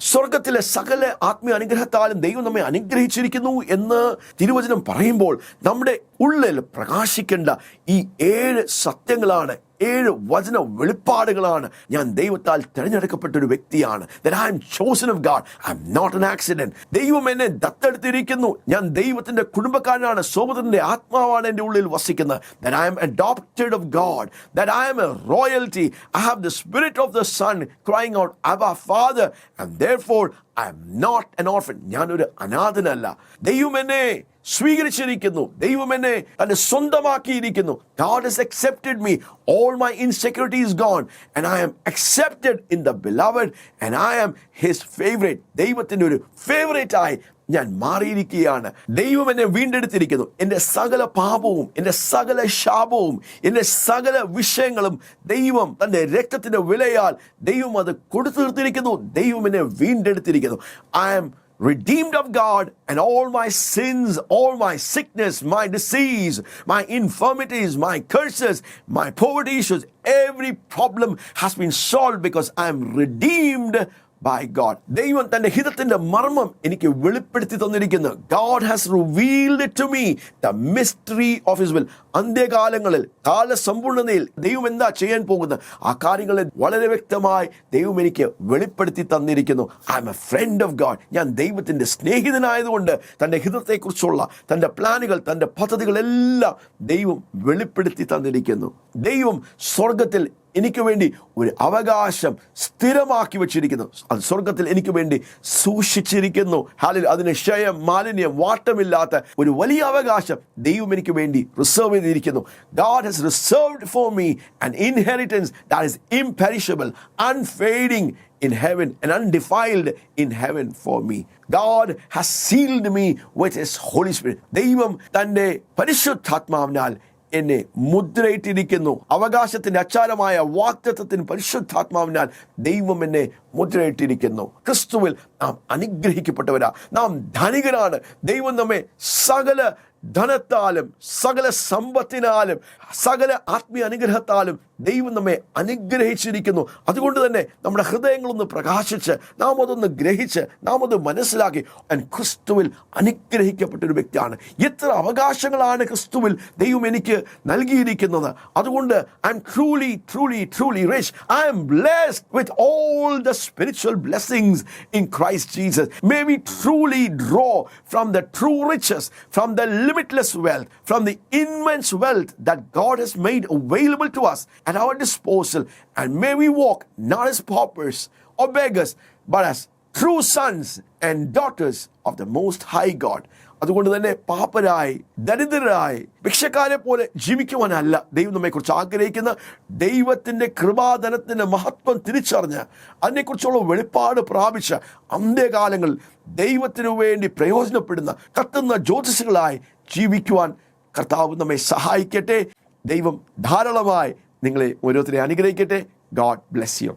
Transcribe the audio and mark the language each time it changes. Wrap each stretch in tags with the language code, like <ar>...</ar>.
<ml>സ്വർഗത്തിലെ സകല ആത്മീയ അനുഗ്രഹത്താലും ദൈവം നമ്മെ അനുഗ്രഹിച്ചിരിക്കുന്നു എന്ന് തിരുവചനം പറയുമ്പോൾ നമ്മുടെ ഉള്ളിൽ പ്രകാശിക്കേണ്ട ഈ 7 സത്യങ്ങളാണ്, 7 വചന വെളിപ്പാടുകളാണ്. ഞാൻ ദൈവത്താൽ തിരഞ്ഞെടുക്കപ്പെട്ട ഒരു വ്യക്തിയാണ്.</ml> <en>That I am chosen of God. I am not an accident.</en> <ml>ദൈവം എന്നെ ദത്തെടുത്തിരിക്കുന്നു. ഞാൻ ദൈവത്തിന്റെ കുടുംബക്കാരനാണ്. സോദരന്റെ ആത്മാവാണ് എൻ്റെ ഉള്ളിൽ വസിക്കുന്നത്.</ml> <en>That I am adopted of God. That I am a royalty. I have the spirit of the Son crying out, Abba, Father. And therefore I am not an orphan.</en> <ml>ഞാനൊരു അനാഥനല്ല. ദൈവം എന്നെ സ്വീകരിച്ചിരിക്കുന്നു. ദൈവം എന്നെ തന്റെ സ്വന്തമാക്കിയിരിക്കുന്നു.</ml> <en>God has accepted me. All my insecurity is gone and I am accepted in the beloved and I am his favorite.</en> <ml>ദൈവത്തിന്റെ ഒരു favourite ആയി ഞാൻ മാറിയിരിക്കുകയാണ്. ദൈവം എന്നെ വീണ്ടെടുത്തിരിക്കുന്നു. എൻ്റെ സകല പാപവും, എൻ്റെ സകല ശാപവും, എൻ്റെ സകല വിഷയങ്ങളും ദൈവം തൻ്റെ രക്തത്തിന്റെ വിലയാൽ ദൈവം അത് കൊടുത്തു തീർത്തിരിക്കുന്നു. ദൈവം എന്നെ വീണ്ടെടുത്തിരിക്കുന്നു.</ml> <en>I am redeemed of God, and all my sins, all my sickness, my disease, my infirmities, my curses, my poverty issues, every problem has been solved because I am redeemed by God.</en> <ml>ദൈവം തന്റെ ഹിതത്തിന്റെ മർമ്മം എനിക്ക് വെളിപ്പെടുത്തി തന്നിരിക്കുന്നു.</ml> <en>God has revealed it to me, the mystery of his will.</en> <ml>അന്ത്യകാലങ്ങളിൽ, കാലസമ്പൂർണ്ണതയിൽ ദൈവം എന്താ ചെയ്യാൻ പോകുന്നത്, ആ കാര്യങ്ങളെ വളരെ വ്യക്തമായി ദൈവം എനിക്ക് വെളിപ്പെടുത്തി തന്നിരിക്കുന്നു.</ml> <en>I am a friend of God.</en> <ml>ഞാൻ ദൈവത്തിന്റെ സ്നേഹിതനായതുകൊണ്ട് തന്റെ ഹിതത്തെക്കുറിച്ചുള്ള തന്റെ പ്ലാനുകൾ, തന്റെ പദ്ധതികളെല്ലാം ദൈവം വെളിപ്പെടുത്തി തന്നിരിക്കുന്നു. ദൈവം സ്വർഗത്തിൽ എനിക്ക് വേണ്ടി ഒരു അവകാശം സ്ഥിരമാക്കി വെച്ചിരിക്കുന്നു. അത് സ്വർഗത്തിൽ എനിക്ക് വേണ്ടി സൂക്ഷിച്ചിരിക്കുന്നു. ഹാലേലൂയ. അതിന് ക്ഷയം, മാലിന്യം, വാട്ടമില്ലാത്ത ഒരു വലിയ അവകാശം ദൈവം എനിക്ക് വേണ്ടി റിസർവ് ചെയ്തിരിക്കുന്നു.</ml> <en>God has reserved for me an inheritance that is imperishable, unfading in heaven and undefiled in heaven for me. God has sealed me with his Holy Spirit.</en> <ml>ദൈവം തന്റെ പരിശുദ്ധാത്മാവിനാൽ എന്നെ മുദ്രയിട്ടിരിക്കുന്നു. അവകാശത്തിന്റെ അച്ചാരമായ വാഗ്ദത്തത്തിന് പരിശുദ്ധാത്മാവിനാൽ ദൈവം എന്നെ മുദ്രയിട്ടിരിക്കുന്നു. ക്രിസ്തുവിൽ നാം അനുഗ്രഹിക്കപ്പെട്ടവരാ, നാം ധനികരാണ്. ദൈവം നമ്മെ സകല ധനത്താലും സകല സമ്പത്തിനാലും സകല ആത്മീയ അനുഗ്രഹത്താലും ദൈവം നമ്മെ അനുഗ്രഹിച്ചിരിക്കുന്നു. അതുകൊണ്ട് തന്നെ നമ്മുടെ ഹൃദയങ്ങളൊന്ന് പ്രകാശിച്ച് നാം അതൊന്ന് ഗ്രഹിച്ച് നാം അത് മനസ്സിലാക്കി ക്രിസ്തുവിൽ അനുഗ്രഹിക്കപ്പെട്ട ഒരു വ്യക്തിയാണ്. എത്ര അവകാശങ്ങളാണ് ക്രിസ്തുവിൽ ദൈവം എനിക്ക് നൽകിയിരിക്കുന്നത്. അതുകൊണ്ട്</ml> <en>I am truly, truly, truly rich. I am blessed with all the spiritual blessings in Christ Jesus. May we truly draw from the true riches, from the limitless wealth, from the immense wealth that God has made available to us at our disposal, and may we walk not as paupers or beggars but as true sons and daughters of the Most High God.</en> <ml>അതുകൊണ്ട് തന്നെ പാപ്പരായി, ദരിദ്രരായി, ഭിക്ഷക്കാരെ പോലെ ജീവിക്കുവാനല്ല ദൈവം നമ്മെക്കുറിച്ച് ആഗ്രഹിക്കുന്ന. ദൈവത്തിൻ്റെ കൃപാധനത്തിൻ്റെ മഹത്വം തിരിച്ചറിഞ്ഞ് അതിനെക്കുറിച്ചുള്ള വെളിപ്പാട് പ്രാപിച്ച അന്ത്യകാലങ്ങളിൽ ദൈവത്തിനു വേണ്ടി പ്രയോജനപ്പെടുന്ന കത്തുന്ന ജ്യോതിഷകളായി ജീവിക്കുവാൻ കർത്താവ് നമ്മെ സഹായിക്കട്ടെ. ദൈവം ധാരാളമായി നിങ്ങളെ ഓരോരുത്തരെ അനുഗ്രഹിക്കട്ടെ.</ml> <en>God bless you.</en>